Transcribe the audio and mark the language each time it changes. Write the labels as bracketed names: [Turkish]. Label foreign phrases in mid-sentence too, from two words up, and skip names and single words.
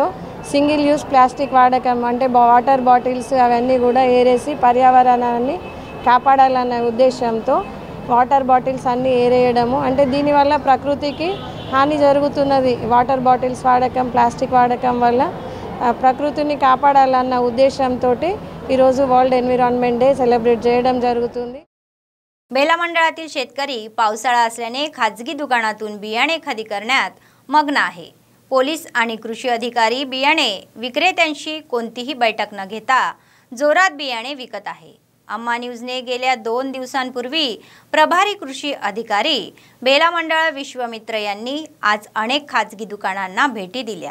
[English] single use plastic [Telugu] వాడకం అంటే [English] water bottles [Telugu] అవన్నీ కూడా ఏరేసి పర్యావరణాన్ని కాపాడాలన్న ఉద్దేశంతో [English] water bottles [Telugu] అన్నీ ఏరేయడము, అంటే దీనివల్ల ప్రకృతికి హాని జరుగుతున్నది। [English] water bottles [Telugu] వాడకం ప్లాస్టిక్ వాడకం వల్ల ప్రకృతిని కాపాడాలన్న ఉద్దేశంతో ఈరోజు [English] World Environment Day celebrate [Telugu] చేయడం జరుగుతుంది। [Marathi] बेला मंडळातील शेतकरी पावसाळा असल्याने खाजगी दुकानातून बियाणे खरेदी करण्यात मग्न आहे। पोलीस आणि कृषी अधिकारी बियाणे विक्रेत्यांशी कोणतीही बैठक न घेता जोरात बियाणे विकत आहे। अम्मा न्यूजने गेल्या 2 दिवसांपूर्वी प्रभारी कृषी अधिकारी बेला मंडळ विश्वमित्र यांनी आज अनेक खाजगी दुकानांना भेटी दिल्या।